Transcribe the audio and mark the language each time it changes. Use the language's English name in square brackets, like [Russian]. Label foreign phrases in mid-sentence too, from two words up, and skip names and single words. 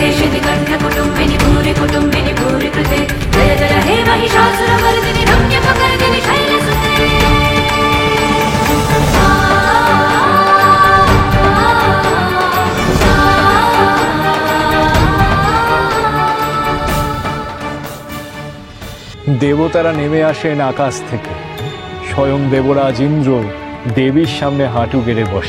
[Sanskrit] देवी कन्या कुटुम्बिनि भूरि कुटुम्बिनि भूरि कृते जय जय हे महिषासुरमर्दिनि रम्यकपर्दिनि शैलसुते [Bangla] দেবতারা নেমে আসেন আকাশ থেকে। স্বয়ং দেবরাজ ইন্দ্র দেবীর সামনে হাঁটু গেড়ে বসে।